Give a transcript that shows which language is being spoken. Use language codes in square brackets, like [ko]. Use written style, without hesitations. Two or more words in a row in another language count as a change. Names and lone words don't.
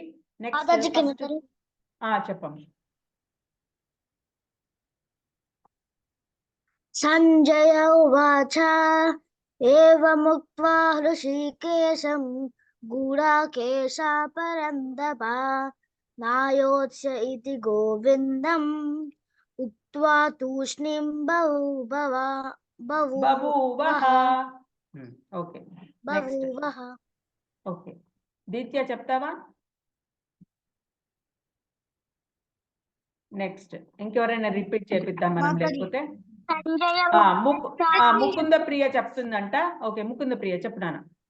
[te] నెక్స్ట్ చెప్పండి. [sa] సంజయ ఉవాచ ఏవముక్త్వా హృషీకేశం గూఢాకేశ పరంతప नायोत्स्य इति गोविन्दम् उक्त्वा तूष्णीं बभूवः [en] బభూవః. okay, next. [sa] बभूवः [te] ఓకే, దీత్య చెప్తావా? నెక్స్ట్ ఇంకెవరైనా రిపీట్ చేపిద్దాం మనం, లేకపోతే సంజయ ముకుంద ప్రియ చెప్తుందంట. ఓకే, ముకుంద ప్రియ చెప్పు నాన్న.